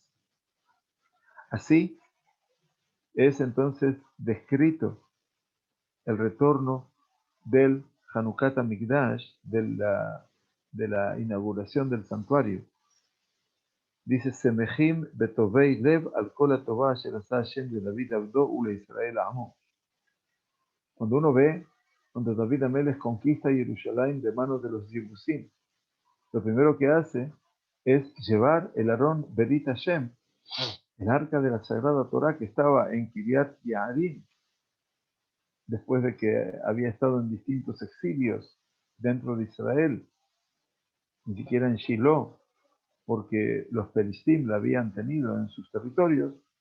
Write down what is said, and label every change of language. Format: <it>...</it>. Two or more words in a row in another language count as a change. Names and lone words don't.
<es>Así es entonces descrito el retorno del Hanukkah Hamikdash, de la inauguración del santuario. Dice,</es> <he>שמחים וטובי לב על כל הטובה אשר עשה השם לדוד עבדו ולישראל עמו.</he> <es>Cuando uno ve, cuando David Amelech conquista Jerusalén de manos de los Yebusim, lo primero que hace es llevar el</es> <he>ארון ברית השם,</he> <es>el arca de la Sagrada Torá que estaba en Kiriat Yearim, después de que había estado en distintos exilios dentro de Israel, ni siquiera en Shiloh, porque los Pelistim la habían tenido en sus territorios.</es>